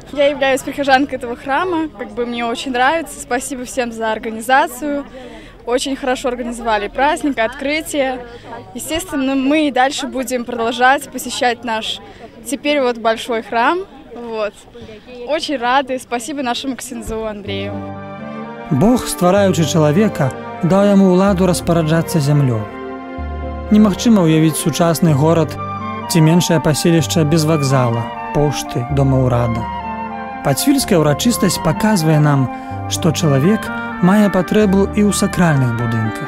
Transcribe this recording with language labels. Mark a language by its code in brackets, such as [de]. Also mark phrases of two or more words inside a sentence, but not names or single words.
[ru] Я являюсь прихожанкой этого храма, мне очень нравится. Спасибо всем за организацию. Очень хорошо организовали праздник, открытие. Естественно, мы и дальше будем продолжать посещать наш теперь большой храм. Очень рады. Спасибо нашему ксензу Андрею. [be] Бог, ствараючы чалавека, даў яму ўладу распараджацца зямлёй. Немагчыма ўявіць сучасны горад ці меншае паселішча без вакзала, пошты, дома ўрада. Пацвільская ўрачыстасць паказвае нам, што чалавек мае патрэбу і ў сакральных будынках.